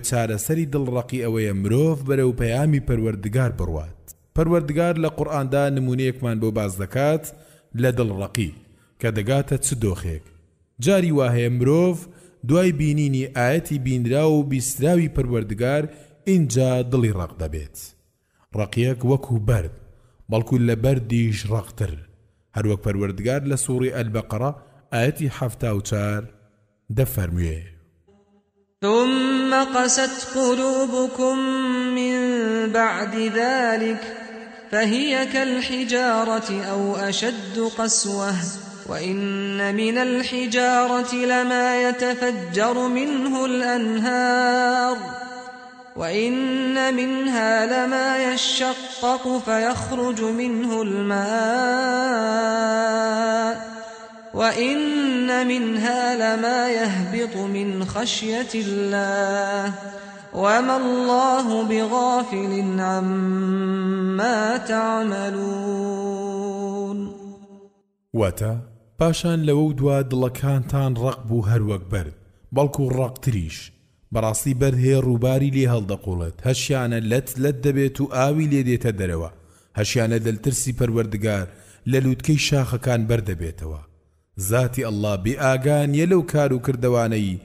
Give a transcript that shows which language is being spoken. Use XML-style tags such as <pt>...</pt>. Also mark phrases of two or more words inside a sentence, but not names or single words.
<ckb>چارەسەری دڵڕەقی ئەوەیە مرۆڤ بەرەو پەیامی پەروەردگار بڕوات پەروەردگار لە قورئاندا نمونەیەکمان بۆ باز دەکات لە دڵڕەقی کە دەگاتە چ دۆخێک جاری وهەیە مرۆڤ دوای بینینی ئاەتی بینرا و بیستراوی پەروەردگار اینجا دڵی ڕق دەبێت ڕقیەک وەکو بەرد بەڵکو لە بەردیش ڕقتر هەروەک پەروەردگار لە سوڕی ئەلبەقەرە ئاەتی 74 دەفەرموێ</ckb> <ar>ثم قست قلوبكم من بعد ذلك فهي كالحجارة أو أشد قسوة وإن من الحجارة لما يتفجر منه الأنهار وإن منها لما يشقق فيخرج منه الماء وإن منها لما يهبط من خشية الله وما الله بغافل عما تعملون</ar> <ckb>واتا پاشان لەوە دوا دڵەکانتان ڕق بوو هەروەک بەرد بەڵکو ڕقتریش بەڕاستی بەرد هەیە ڕووباری لێ هەڵدەقوڵێت هەشیانە لەت دەبێت و ئاوی لێ دێتە دەرەوە هەشیانە دڵترسی پەروەردگار لە لووتکەی شاخەکان بەردەبێتەوە ذاتی الله بێئاگانیە لەو کار و کردەوانەی</ckb>